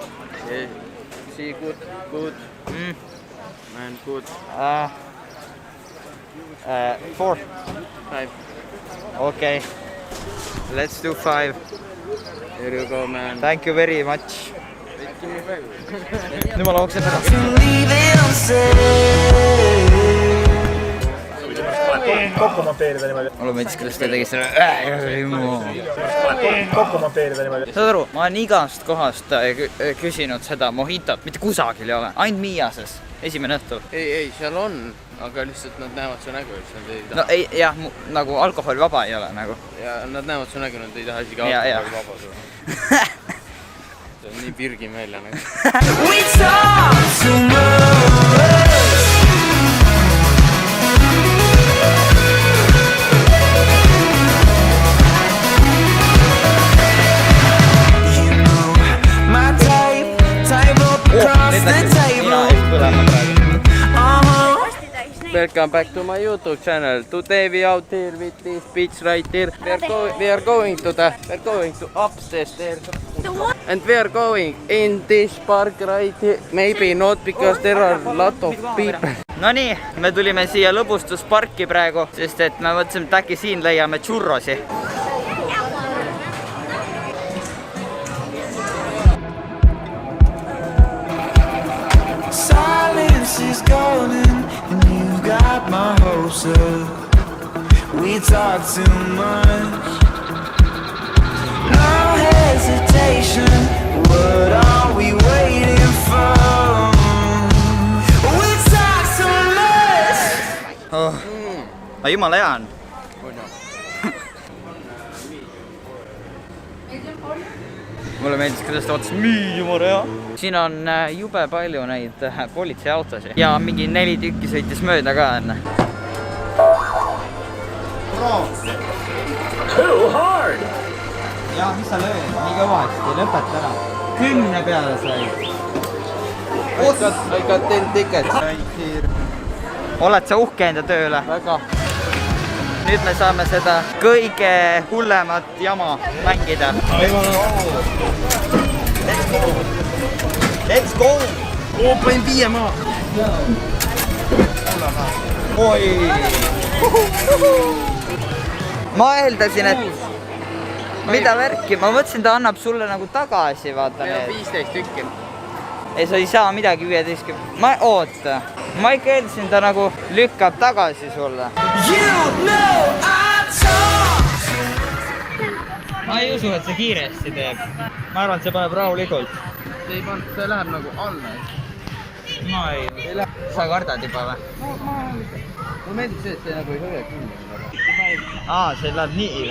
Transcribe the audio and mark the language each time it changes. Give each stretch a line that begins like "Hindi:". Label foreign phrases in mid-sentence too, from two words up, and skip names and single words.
English: Yeah. See, good. Man, good. 4. 5. Okay. Let's do 5. Here you go, man. Thank you very much. Give me 5.
Estonian: Nüüd ma looksin ära.
English: To leave it unsaid.
Estonian: Kokku monteerida niimoodi. Mulle meeldis, kuidas ta tegi selle. Kokku monteerida niimoodi. Saad aru, ma olen igast kohast küsinud seda mohitot, mitte kusagil ei ole, ainult Miases, esimene õhtul. Ei, seal on, aga lihtsalt nad näevad su nägu, siis nad ei taha. No ei, jah, nagu alkoholivaba ei ole nagu. Ja nad näevad su nägu, nad ei taha isegi Ja. alkoholi vaba sulle. See on nii virgin välja nagu.
English: We talk too much. You know my type up across the table. Welcome back to my YouTube channel. Today we out here with this beach right here. We are going to upstairs there. And we are going in this park right here. Maybe not because there are a lot of people.
Estonian: Nonii, me tulime siia lõbustusparki praegu, sest et me mõtlesime, et äkki siin leiame churrosi.
English: Silence is golden, and you've got my hopes up. We talk too much. No hesitation. What are we waiting for? We talk too much.
Estonian: Aga jumala hea on. Mulle meeldis, kuidas ta ootas jumala hea. Siin on jube palju neid politseiautosid ja mingi 4 tükki sõitis mööda ka enne. Ja, mis sa lööd? Nii kõvasti, lõpeta ära. 10 peale sai.
English: I got 10 tickets.
Estonian: Oled sa uhke enda tööle? Väga. Nüüd me saame seda kõige hullemat jama mängida.
English: Let's go!
Estonian: Panin 5 maa. Oi! Ma eeldasin, et mida värki, ma mõtlesin, ta annab sulle nagu tagasi, vaata Meil on need. 15 tükki. Ei, sa ei saa midagi 15. Oota, ma ikka eeldasin, ta nagu lükkab tagasi sulle.
English: You know I talk.
Estonian: Ma ei usu, et see kiiresti teeb. Ma arvan, et see paneb rahulikult. See läheb nagu alla. Ma ei... Sa kardad juba või? Mulle meeldib see, et see nagu ei hoia kinni. See läheb nii või?